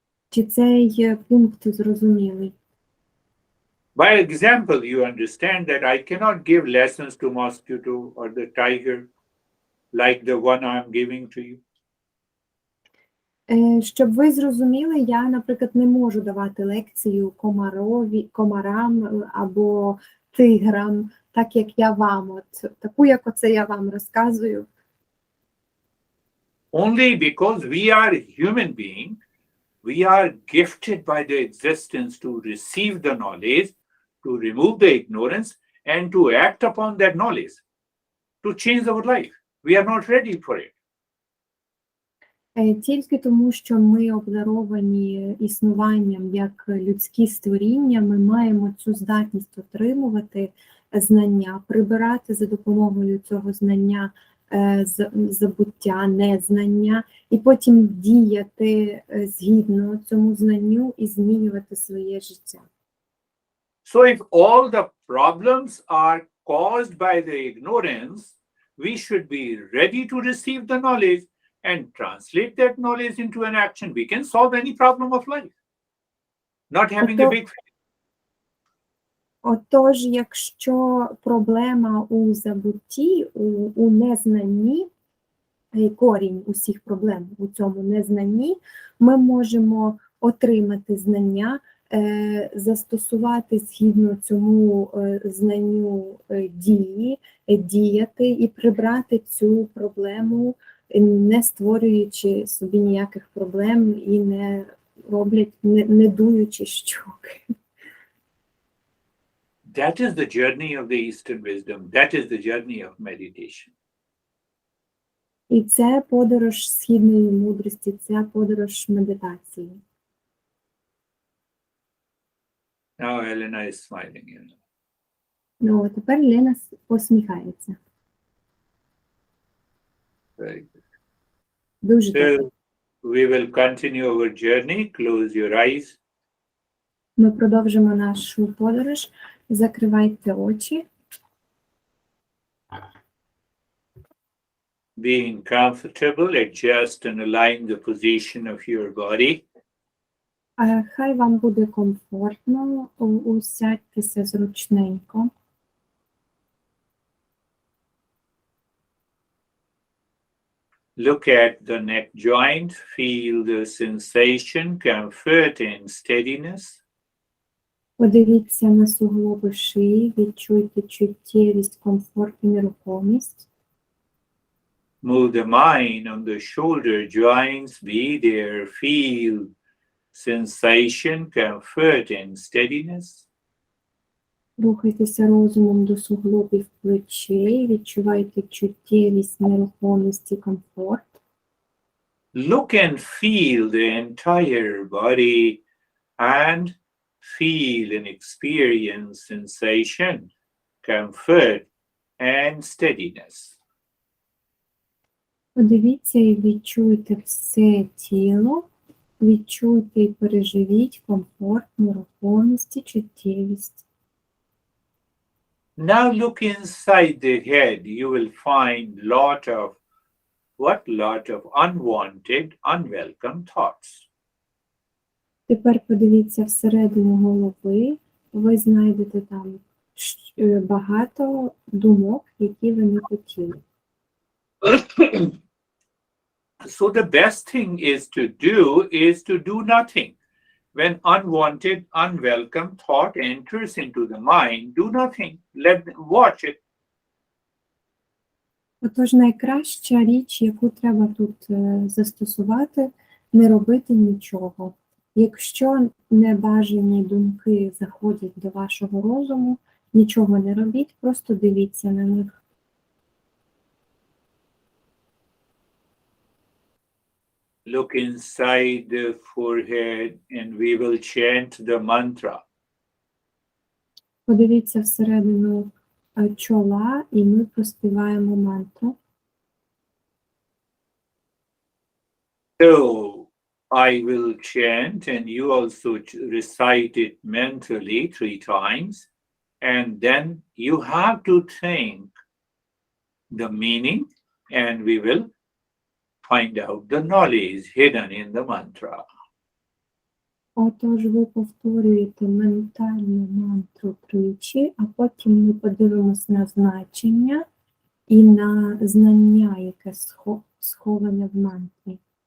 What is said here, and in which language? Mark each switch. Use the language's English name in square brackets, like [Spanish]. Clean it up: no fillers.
[Ukrainian] Чи цей пункт зрозумілий? [English] By example, you understand that I cannot give lessons to mosquito or the tiger like the one I'm giving to you. [Ukrainian] Щоб ви зрозуміли, я, наприклад, не можу давати лекцію комарам або тиграм, так як я вам, таку, як оце я вам розказую. [English] Only because we are human beings, we are gifted by the existence to receive the knowledge, to remove the ignorance, and to act upon that knowledge, to change our life. We are not ready for it. [Ukrainian] Тільки тому, що ми обдаровані існуванням як людські створіння, ми маємо цю здатність отримувати знання, прибирати за допомогою цього знання забуття, незнання, і потім діяти згідно цьому знанню і змінювати своє життя. [English] So if all the problems are caused by the ignorance, we should be ready to receive the knowledge and translate that knowledge into an action. We can solve any problem of life. Not having a big faith. [Ukrainian] Отож, якщо проблема у забутті, у незнанні, корінь усіх проблем у цьому незнанні, ми можемо отримати знання, застосувати згідно цьому знанню дії, діяти і прибрати цю проблему, не створюючи собі ніяких проблем і не дуючи щоки. [English] That is the journey of the Eastern wisdom. That is the journey of meditation. [Ukrainian] І це подорож східної мудрості, це подорож медитації. [English] Now Elena is smiling. [Ukrainian] Ну, тепер Лена посміхається. [English] Very good. [Ukrainian] Дуже так. [English] So we will continue our journey. Close your eyes. [Ukrainian] Ми продовжимо нашу подорож. Закривайте очі. [English] Being comfortable, adjust and align the position of your body. [Ukrainian] Хай вам буде комфортно, усядьтеся зручненько. [English] Look at the neck joint, feel the sensation, comfort and steadiness. [Ukrainian] Подивіться на суглоби шиї, відчуйте чуттєвість, комфорт і нерухомість. [English] Move the mind on the shoulder joints, be there, feel sensation, comfort and steadiness. [Ukrainian] Рухайтеся розумом до суглобів плечей, відчувайте чуттєвість, нерухомість і комфорт. [English] Look and feel the entire body and feel and experience sensation, comfort and steadiness. [Ukrainian] Подивіться і відчуйте все тіло, відчуйте і переживіть комфорт, нерухомість і чуттєвість. [English] Now look inside the head. You will find lot of unwanted, unwelcome thoughts. [Ukrainian] Тепер подивіться всередину голови, ви знайдете там багато думок, які ви не хотіли. [English] So the best thing is to do nothing. When unwanted, unwelcome thought enters into the mind, do nothing. Watch it. [Ukrainian] Отож, найкраща річ, яку треба тут застосувати, не робити нічого. Якщо небажані думки заходять до вашого розуму, нічого не робіть, просто дивіться на них. [English] Look inside the forehead and we will chant the mantra. [Ukrainian] Подивіться всередину чола і ми проспіваємо мантру. [English] So I will chant and you also recite it mentally 3 times. And then you have to think the meaning and we will find out the knowledge hidden in the mantra. [Ukrainian] Отож, ви повторюєте ментальну мантру тричі, а потім ми подивимось на значення і на знання, яке сховане в мантрі.